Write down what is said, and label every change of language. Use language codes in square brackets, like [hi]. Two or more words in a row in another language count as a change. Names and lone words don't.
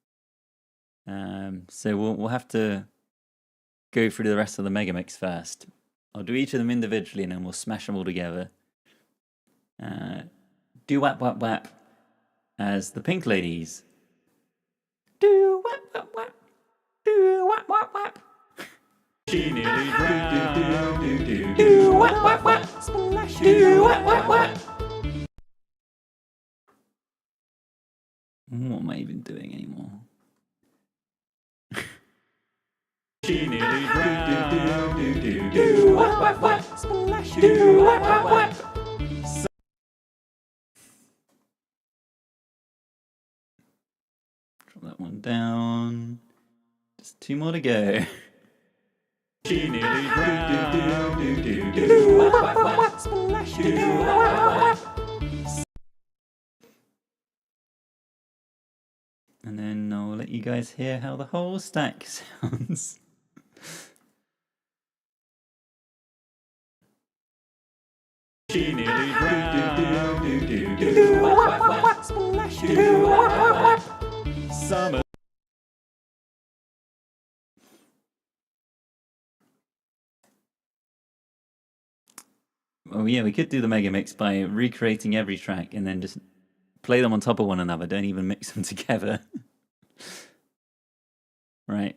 [en] So we'll have to go through the rest of the mega mix first. I'll do each of them individually and then we'll smash them all together. Do wap wap wap as the Pink Ladies. Do wap wap wap. Do wap wap wap. She nearly drowned. Do wap wap wap. Do wap wap wap. What am I even doing anymore? She nearly drowned. Do wap wap wap. Do wap wap wap. Drop that one down. Just two more to go. She nearly drowned. Do wap wap wap. Do wap wap wap. And then I'll let you guys hear how the whole stack sounds. She nearly drowned. Do wap wap wap. Do wap wap wap. Summer. Oh yeah, we could do the mega mix by recreating every track and then just play them on top of one another. Don't even mix them together. Right.